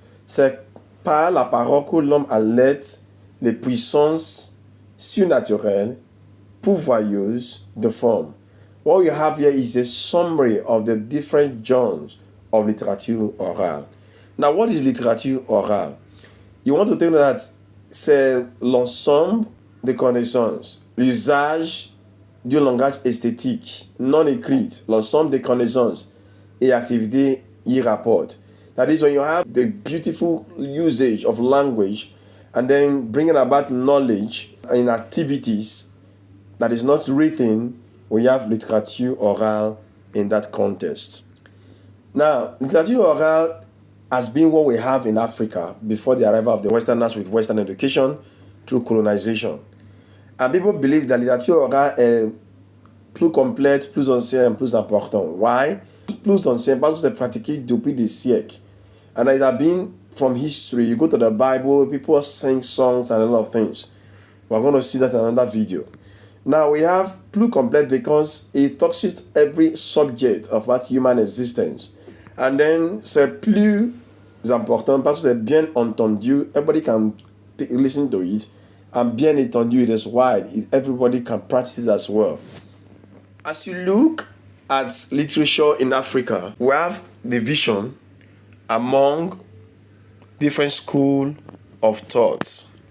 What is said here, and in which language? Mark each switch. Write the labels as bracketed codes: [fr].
[fr] C'est par la parole que l'homme allait les puissances surnaturelles, pourvoyeuses de forme. [en] What you have here is a summary of the different genres of littérature orale. Now, what is littérature orale? You want to think that [fr] c'est l'ensemble des connaissances, l'usage du langage esthétique non écrit, l'ensemble des connaissances et activités y rapportent. [en] That is when you have the beautiful usage of language and then bringing about knowledge in activities that is not written, we have littérature orale in that context. Now, littérature orale has been what we have in Africa before the arrival of the Westerners with Western education through colonization. And people believe that [fr] littérature orale est plus complète, plus ancienne, plus important. [en] Why? [fr] Plus ancienne parce que c'est pratiqué depuis des siècles. [en] And it has been from history. You go to the Bible, people sing songs and a lot of things. We're going to see that in another video. Now we have [fr] plus complète [en] because it touches every subject of that human existence. And then [fr] c'est plus important parce que c'est bien entendu. [en] Everybody can listen to it. And [fr] bien entendu, [en] it is wide. Everybody can practice it as well. As you look at literature in Africa, we have division among different schools of thought.